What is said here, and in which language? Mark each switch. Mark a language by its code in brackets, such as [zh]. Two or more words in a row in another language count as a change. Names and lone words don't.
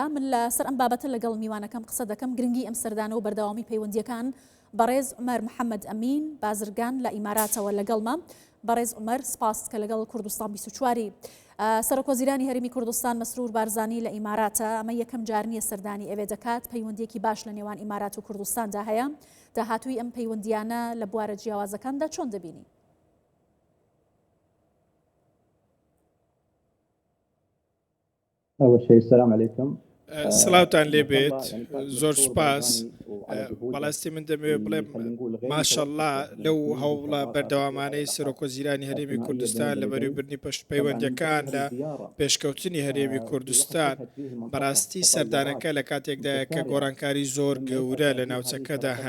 [ckb] من لەسەر ئەم بابەتە لەگەڵ میوانەکەم قسە دەکەم. گرنگی ئەم سەردانە و بەردەوامی پەیوەندیەکان بەڕێز عومەر محەممەد ئەمین بازرگان لە ئیماراتەوە لەگەڵمە. بەڕێز عومەر سپاس کە لەگەڵ کوردستان 24 سەرۆکوەزیرانی هەرێمی کوردستان مەسرور بارزانی لە ئیماراتە. ئەمە یەکەم جار نیە سەردانی ئەوێ دەکات. پەیوەندیەکی باش لە نێوان ئیمارات و کوردستاندا هەیە. داهاتووی ئەم پەیوەندیانە لە بوارە جیاوازەکاندا چۆن دەبینی؟ [ar] أول شيء السلام عليكم. [ckb] سلااوتان لێبێت زۆر سوپاس. بەڵاستی من دەمەوێت بڵێم ماشەڵڵا لەو هەوڵە بەردەوامانەی سەرۆکوەزیرانی هەرێمی کوردستان لە بەروبردنی پەیوەندیەکان لە پێشکەوتنی هەرێمی کوردستان بەڕاستی سەردانەکە لە کاتێکدایە کە گۆڕانکاری زۆر گەورە لە ناوچەکەدا هەن.